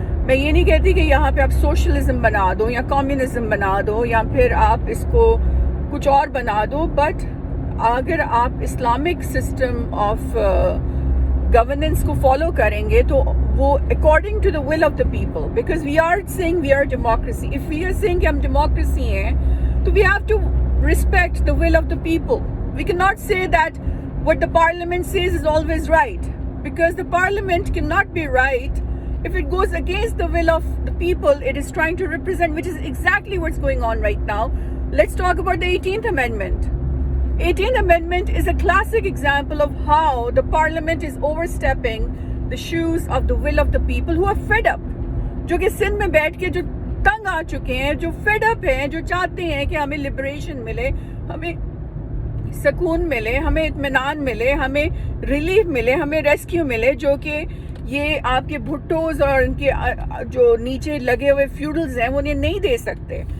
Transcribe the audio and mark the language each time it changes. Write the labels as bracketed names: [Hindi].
[Hindi] मैं ये नहीं कहती कि यहाँ पे आप सोशलिज्म बना दो या कम्युनिज्म बना दो या फिर आप इसको कुछ और बना दो, बट अगर आप इस्लामिक सिस्टम ऑफ गवर्नेंस को फॉलो करेंगे तो वो [English] According to the will of the people, because we are saying we are democracy. If we are saying [Hindi] कि हम डेमोक्रेसी हैं तो [English] We have to respect the will of the people. We can not say that what the parliament says is always right, because the parliament can not be right if it goes against the will of the people it is trying to represent, which is exactly what's going on right now. Let's talk about the 18th Amendment. 18th Amendment is a classic example of how the parliament is overstepping the shoes of the will of the people who are fed up, [Hindi] जो कि सिंध में बैठ के जो तंग आ चुके हैं, जो fed up हैं, जो चाहते हैं कि हमें लिबरेशन मिले, हमें सुकून मिले, हमें इत्मीनान मिले, हमें रिलीफ मिले, हमें रेस्क्यू मिले, जो कि ये आपके भुट्टोज और इनके जो नीचे लगे हुए फ्यूडल्स हैं वो उन्हें नहीं दे सकते।